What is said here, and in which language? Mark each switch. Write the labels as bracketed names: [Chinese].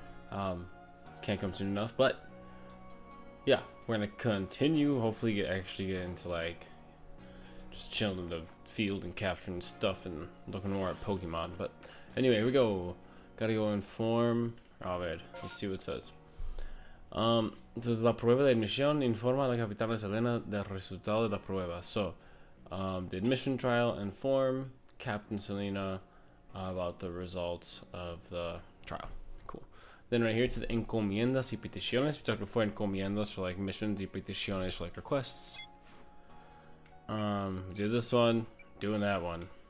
[English] Can't come soon enough, but yeah, we're gonna continue. Hopefully, actually get into like just chilling in the field and capturing stuff and looking more at Pokemon. But anyway, here we go. Gotta go inform. Oh man, let's see what it says. [Spanish] Entonces la prueba de admisión informa a la capitana Selena del resultado de la prueba. [English] So, the admission trial inform Captain Selena about the results of the trial. Cool. Then right here it says encomiendas y peticiones. We talked before encomiendas for like missions y peticiones for like requests. We did this one, doing that one.